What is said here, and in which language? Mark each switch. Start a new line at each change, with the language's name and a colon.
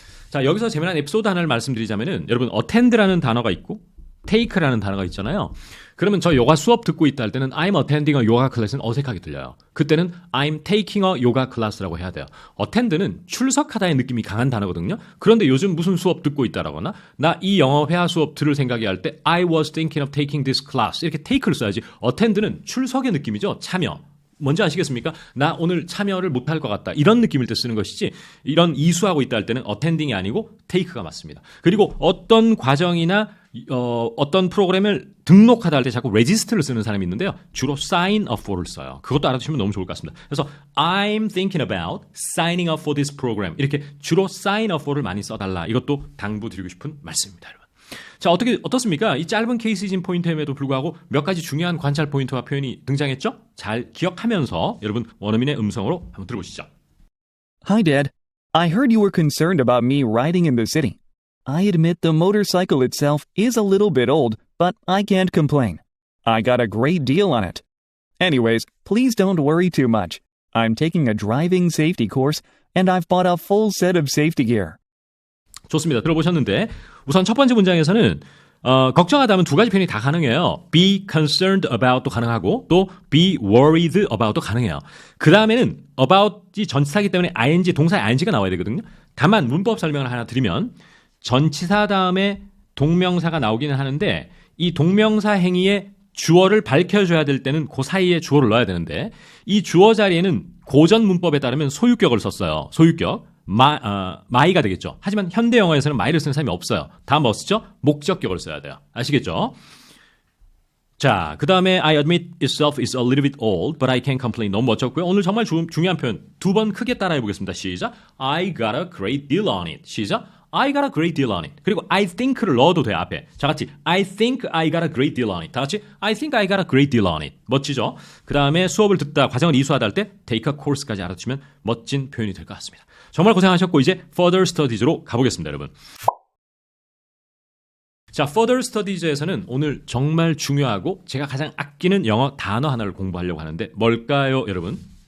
Korean: 자, 여기서 재미난 에피소드 하나를 말씀드리자면은 여러분 attend라는 단어가 있고 take라는 단어가 있잖아요. 그러면 저 요가 수업 듣고 있다 할 때는
English: I'm attending a yoga class
Korean: 는 어색하게 들려요.
English: 그때는 I'm taking a yoga class라고 해야 돼요.
Korean: attend는 출석하다의 느낌이 강한 단어거든요. 그런데 요즘 무슨 수업 듣고 있다라거나 나 이 영어 회화 수업 들을 생각이 할 때
English: I was thinking of taking this class
Korean: 이렇게 take를 써야지. attend는 출석의 느낌이죠. 참여. 뭔지 아시겠습니까? 나 오늘 참여를 못할 것 같다. 이런 느낌일 때 쓰는 것이지 이런 이수하고 있다 할 때는 attending이 아니고 take가 맞습니다. 그리고 어떤 과정이나 어떤 프로그램을 등록하다 할 때 자꾸 register를 쓰는 사람이 있는데요. 주로 sign up for를 써요. 그것도 알아두시면 너무 좋을 것 같습니다.
English: 그래서 I'm thinking about signing up for this program.
Korean: 이렇게 주로 sign up for를 많이 써달라. 이것도 당부드리고 싶은 말씀입니다. 여러분. 자, 어떻습니까? 이 짧은 케이스진 포인트임에도 불구하고 몇 가지 중요한 관찰 포인트와 표현이 등장했죠? 잘 기억하면서 여러분 원어민의 음성으로 한번 들어보시죠.
English: Hi, Dad. I heard you were concerned about me riding in the city. I admit the motorcycle itself is a little bit old, but I can't complain. I got a great deal on it. Anyways, please don't worry too much. I'm taking a driving safety course, and I've bought a full set of safety gear.
Korean: 좋습니다. 들어보셨는데 우선 첫 번째 문장에서는 걱정하다면 두 가지 표현이 다 가능해요.
English: be concerned about
Korean: 도 가능하고 또
English: be worried about
Korean: 도 가능해요. 그 다음에는 about이 전치사이기 때문에 ing, 동사의 ing가 나와야 되거든요. 다만 문법 설명을 하나 드리면 전치사 다음에 동명사가 나오기는 하는데 이 동명사 행위의 주어를 밝혀줘야 될 때는 그 사이에 주어를 넣어야 되는데 이 주어 자리에는 고전 문법에 따르면 소유격을 썼어요. 소유격. 마이가 되겠죠. 하지만 현대 영어에서는 마이를 쓰는 사람이 없어요. 다 뭐 쓰죠? 목적격을 써야 돼요. 아시겠죠? 자, 그 다음에
English: I admit itself is a little bit old, but I can't complain.
Korean: 너무 멋졌고요. 오늘 정말 중요한 표현 두 번 크게 따라해 보겠습니다. 시작.
English: I got a great deal on it. 시작. I got a great deal on it.
Korean: 그리고 I think를 넣어도 돼요. 앞에. 자, 같이
English: I think I got a great deal on it.
Korean: 다 같이
English: I think I got a great deal on it.
Korean: 멋지죠? 그 다음에 수업을 듣다 과정을 이수하다 할 때
English: take a course
Korean: 까지 알아두시면 멋진 표현이 될 것 같습니다. 정말 고생하셨고 이제 further studies로 가보겠습니다. 여러분. 자, further studies에서는 오늘 정말 중요하고 제가 가장 아끼는 영어 단어 하나를 공부하려고 하는데 뭘까요, 여러분?